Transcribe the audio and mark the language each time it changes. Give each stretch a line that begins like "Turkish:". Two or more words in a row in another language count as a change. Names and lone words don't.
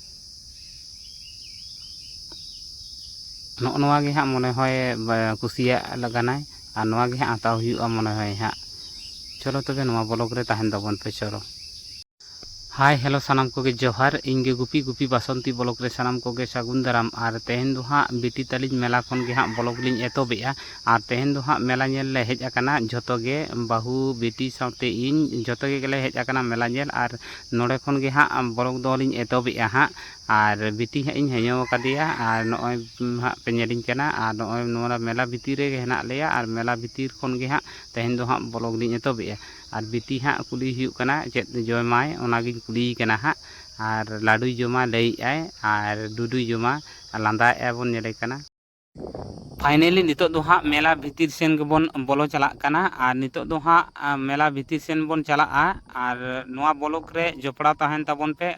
Santali: नोगे हाँ मने होय कुशिया लगानाय और नोगे हाँ हताव हुयुगा मने होय हाँ चलो तबे नोवा ब्लॉग रे ताहेन दबन पे चलो।
English: hi hello
Santali: सानाम कोगे जोहार इंगे गुपी गुपी बासंती ब्लॉग रे सानाम कोगे सागुन दाराम और तेहन दो हाँ बिटी तालिज मेला खन गे हाँ ब्लॉग लिंग एतोबेआ और तेहन दो हाँ मेला नेल ले हेज आकाना झोतो गे बाहू बिटी साथे इन झोतो गे गेले हेज आकाना मेला नेल और नोडे खन गे हाँ ब्लॉग दो लिंग एतोबेआ हाँ और बिटी हाँ इन हेयो कादिया और नॉय हाँ पे नेलिंग कना और नॉय नोरा मेला भितिर रे हेना लेया और मेला भितिर खन गे हाँ तेहन दो हाँ ब्लॉग लिंग एतोबेआ और बिटी हाँ कुली हुयुग कना चेद जयमाय ओनागिन कुली कना हाँ और लाडू जमा लई आय और डुडू जमा लांदा बन नेले कना। फाइनली नितो दो हाँ मेला भितर सेन बन बोलो चलाक कना और नितो दो हाँ मेला भितर सेन बन चला और नोआ ब्लॉग रे जोपड़ा ताहेन ताबन पे